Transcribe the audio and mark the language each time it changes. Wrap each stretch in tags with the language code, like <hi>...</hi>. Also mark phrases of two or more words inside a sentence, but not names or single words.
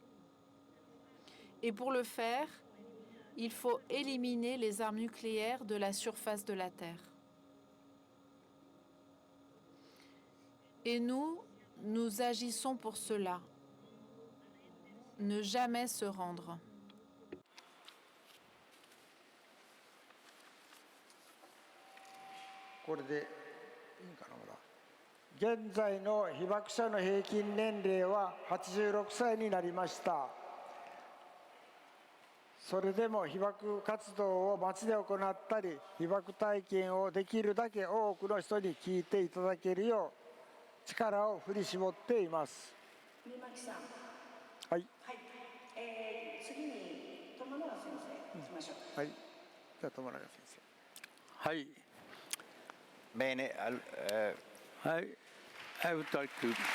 <fr>Et pour le faire, il faut éliminer les armes nucléaires de la surface de la Terre. Et nous agissons pour cela. Ne jamais se rendre.</fr> <ja>これでいいんかな、ほら。現在の被爆者の平均年齢は86歳になりました。それでも被爆活動を街で行ったり、被爆体験をできるだけ多くの人に聞いていただけるよう力を振り絞っています。三巻さん。はい。はい。次に友永先生行きましょう。はい。じゃあ友永先生。はい。</ja> <it>Bene,</it> <en>I would like to</en>